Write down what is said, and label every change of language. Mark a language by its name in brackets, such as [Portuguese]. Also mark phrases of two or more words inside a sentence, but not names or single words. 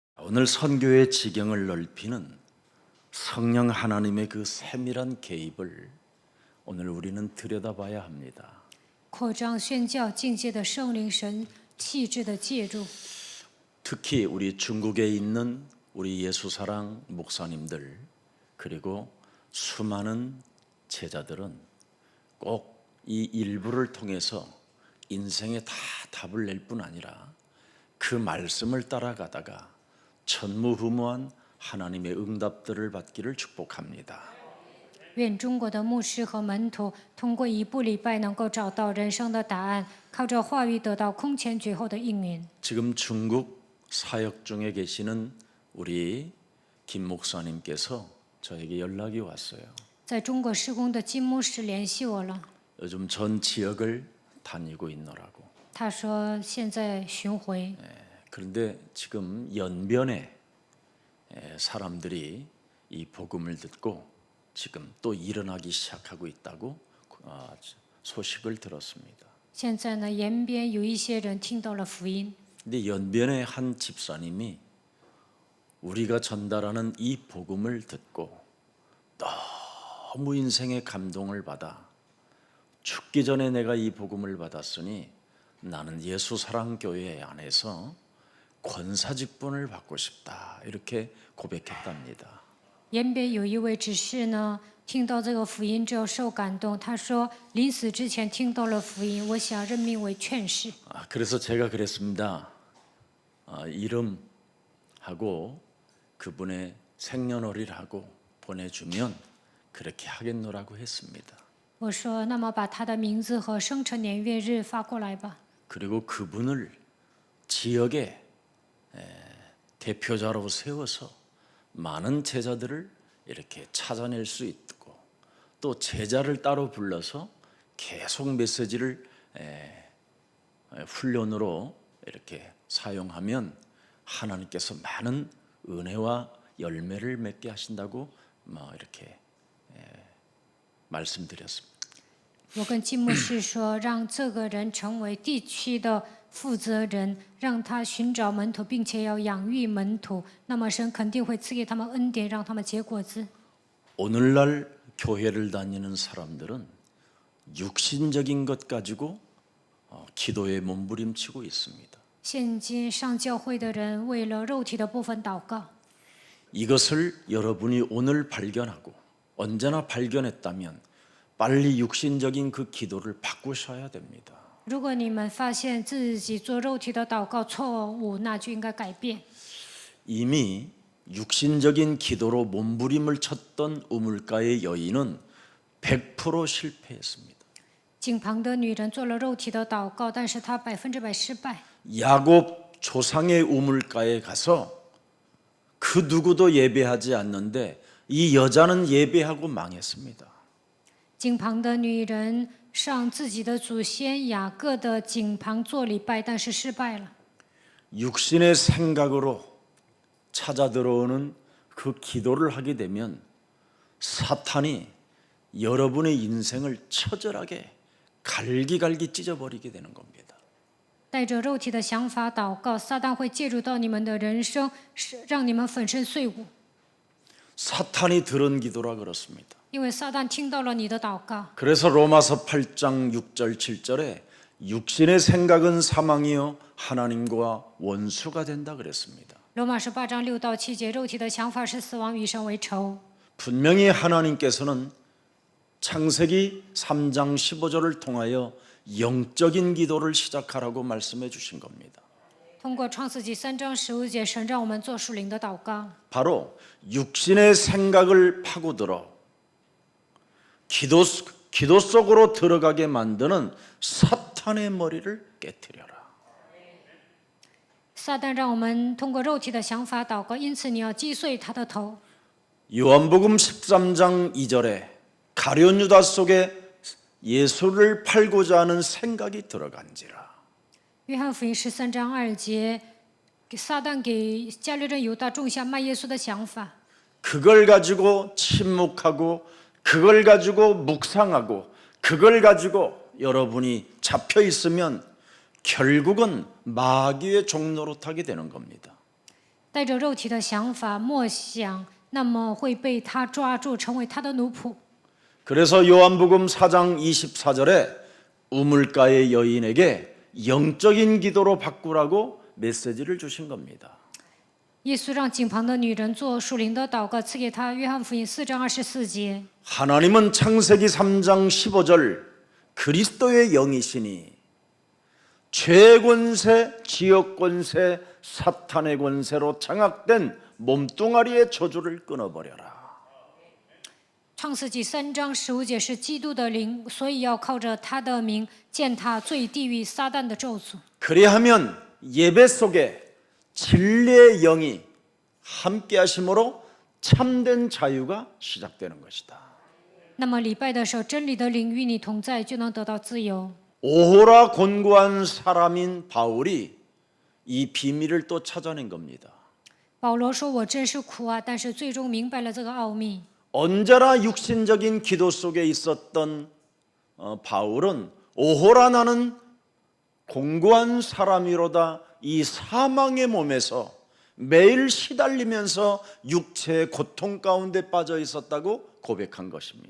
[Korean] 오늘 선교의 지경을 넓히는 성령 하나님의 그 세밀한 개입을 오늘 우리는 들여다봐야 합니다. [Chinese] 扩张宣教境界的圣灵神气质的介入， [Korean] 특히 우리 중국에 있는 우리 예수사랑 목사님들 그리고 수많은 제자들은 꼭 이 일부를 통해서 인생에 다 답을 낼 뿐 아니라 그 말씀을 따라가다가 전무후무한 하나님의 응답들을 받기를 축복합니다. [Chinese] 愿中国的牧师和门徒通过一部礼拜能够找到人生的答案，靠着话语得到空前绝后的应允。 [Korean] 지금 중국 사역 중에 계시는 우리 김 목사님께서 저에게 연락이 왔어요. [Chinese] 在中国施工的金牧师联系我了， [Korean] 요즘 전 지역을 다니고 있노라고. [Chinese] 他说现在巡回， [Korean] 그런데 지금 연변에 사람들이 이 복음을 듣고 지금 또 일어나기 시작하고 있다고 소식을 들었습니다. [Chinese] 现在呢延边有一些人听到了福音， [Korean] 근데 연변의 한 집사님이 우리가 전달하는 이 복음을 듣고 너무 인생의 감동을 받아 죽기 전에 내가 이 복음을 받았으니 나는 예수사랑교회 안에서 권사직분을 받고 싶다 이렇게 고백했답니다. [Chinese] 延边有一位执事呢，听到这个福音之后受感动，他说临死之前听到了福音，我想任命为劝士。 [Korean] 그래서 제가 그랬습니다. 이름하고 그분의 생년월일하고 보내주면 그렇게 하겠노라고 했습니다. [Chinese] 我说那么把他的名字和生辰年月日发过来吧。 [Korean] 그리고 그분을 지역의 대표자로 세워서 많은 제자들을 이렇게 찾아낼 수 있고 또 제자를 따로 불러서 계속 메시지를 훈련으로 이렇게 사용하면 하나님께서 많은 은혜와 열매를 맺게 하신다고 이렇게 말씀드렸습니다. [Chinese] 我跟金牧师说，让这个人成为地区的负责人，让他寻找门徒，并且要养育门徒，那么神肯定会赐给他们恩典，让他们结果子。 [Korean] 오늘날 교회를 다니는 사람들은 육신적인 것 가지고 기도에 몸부림치고 있습니다. [Chinese] 现今上教会的人为了肉体的部分祷告， [Korean] 이것을 여러분이 오늘 발견하고 언제나 발견했다면 빨리 육신적인 그 기도를 바꾸셔야 됩니다. [Chinese] 如果你们发现自己做肉体的祷告错误，那就应该改变。 [Korean] 이미 육신적인 기도로 몸부림을 쳤던 우물가의 여인은 100% 실패했습니다. [Chinese] 井旁的女人做了肉体的祷告，但是她100%失败。 [Korean] 야곱 조상의 우물가에 가서 그 누구도 예배하지 않는데 이 여자는 예배하고 망했습니다. [Chinese] 井旁的女人上自己的祖先雅各的井旁做礼拜，但是失败了。 [Korean] 육신의 생각으로 찾아 들어오는 그 기도를 하게 되면 사탄이 여러분의 인생을 처절하게 갈기갈기 찢어버리게 되는 겁니다. [Chinese] 带着肉体的想法祷告，撒旦会介入到你们的人生，让你们粉身碎骨。 [Korean] 사탄이 들은 기도라 그렇습니다. [Chinese] 因为撒旦听到了你的祷告， [Korean] 그래서 로마서 8장 6절 7절에 육신의 생각은 사망이요 하나님과 원수가 된다 그랬습니다. [Chinese] 罗马书8章6到7节，肉体的想法是死亡，与神为仇。 [Korean] 분명히 하나님께서는 창세기 3장 15절을 통하여 영적인 기도를 시작하라고 말씀해 주신 겁니다. [Chinese] 通过创世纪3章15节，神让我们做属灵的祷告， [Korean] 바로 육신의 생각을 파고들어 기도 속으로 들어가게 만드는 사탄의 머리를 깨트려라. [Chinese] 撒旦让我们通过肉体的想法祷告，因此你要击碎他的头。 [Korean] 요한복음 13장 2절에 가룟 유다 속에 예수를 팔고자 하는 생각이 들어간지라. [Chinese] 约翰福音13章2节，撒旦给加略人犹大种下卖耶稣的想法， [Korean] 그걸 가지고 침묵하고 그걸 가지고 묵상하고 그걸 가지고 여러분이 잡혀 있으면 결국은 마귀의 종노릇하게 되는 겁니다. [Chinese] 带着肉体的想法默想，那么会被他抓住，成为他的奴仆。 [Korean] 그래서 요한복음 4장 24절에 우물가의 여인에게 영적인 기도로 바꾸라고 메시지를 주신 겁니다. [Chinese] 耶稣让井旁的女人做属灵的祷告，赐给她约翰福音4章24节。 [Korean] 하나님은 창세기 3장 15절 그리스도의 영이시니 죄의 권세, 지역 권세, 사탄의 권세로 장악된 몸뚱아리의 저주를 끊어버려라. [Chinese] 创世纪3章15节是基督的灵，所以要靠着他的名践踏罪、地狱、撒旦的咒诅。 [Korean] 그리하면 예배 속에 진리의 영이 함께 하심으로 참된 자유가 시작되는 것이다. [Chinese] 那么礼拜的时候，真理的灵与你同在，就能得到自由。 [Korean] 오호라 곤고한 사람인 바울이 이 비밀을 또 찾아낸 겁니다. [Chinese] 保罗说：“我真是苦啊！” 但是最终明白了这个奥秘。 [Korean] 언제나 육신적인 기도 속에 있었던 바울은 오호라 나는 공고한 사람이로다 이 사망의 몸에서 매일 시달리면서 육체의 고통 가운데 빠져 있었다고 고백한 것입니다.